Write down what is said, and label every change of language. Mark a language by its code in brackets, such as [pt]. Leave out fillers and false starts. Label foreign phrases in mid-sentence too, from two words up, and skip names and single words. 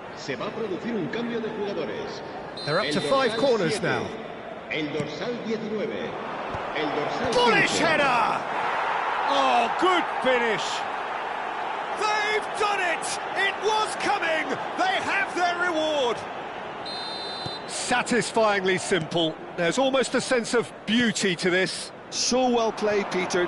[es] Se va a producir un cambio de jugadores. [en] They're up [es] El [en] to 5 [es] dorsal [en] corners 7, now. [es] El dorsal 19. El dorsal [en] Bullish 15. header! Oh, good finish! They've done it! It was coming! They have their reward! Satisfyingly simple. There's almost a sense of beauty to this. So well played, Peter.